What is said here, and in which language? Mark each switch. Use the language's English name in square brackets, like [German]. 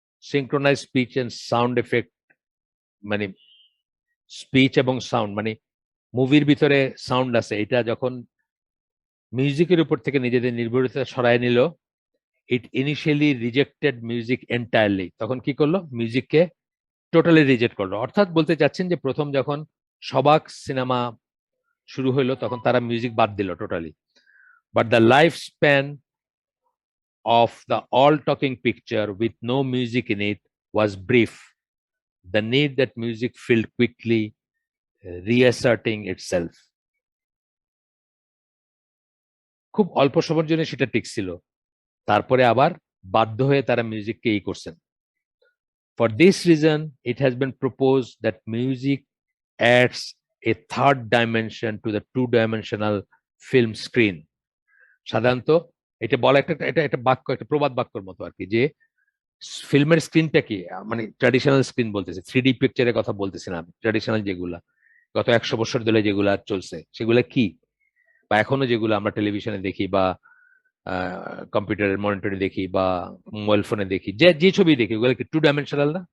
[English] synchronize speech and sound effect, [Bangla] মানে speech এবং sound, মানে মুভির ভিতরে সাউন্ড আছে, এটা যখন মিউজিকের উপর থেকে নিজেদের নির্ভরতা সরায় নিল, [English] it initially rejected music entirely, [Bangla] তখন কি করলো, মিউজিককে টোটালি রিজেক্ট করলো। অর্থাৎ বলতে চাচ্ছেন যে প্রথম যখন সবাক সিনেমা শুরু হইলো তখন তারা মিউজিক বাদ দিল totally, [English] But the life span of the all talking picture with no music in it was brief. The need that music filled quickly, reasserting itself. [Bangla] খুব অল্প সময়ের জন্য সেটা টিকছিল, তারপরে আবার বাধ্য হয়ে তারা মিউজিককে করছেন। [English] For this reason, it has been proposed that music adds a third dimension to the two-dimensional film screen. [Bangla] সাধারণত এটা বলা একটা বাক্য, একটা প্রবাদ বাক্যর মতো আর কি, যে ফিল্মের স্ক্রিনটা কি, মানে ট্র্যাডিশনাল স্ক্রিন বলতেছে, 3D পিকচারের কথা বলতেছি না আমি, ট্র্যাডিশনাল যেগুলা গত 100 বছর ধরে যেগুলা চলছে সেগুলা কি, বা এখনো যেগুলো আমরা টেলিভিশনে দেখি বা কম্পিউটারের মনিটরে দেখি বা মোবাইল ফোনে দেখি, যে ছবি দেখি, ওগুলো কি টু ডাইমেনশনাল না?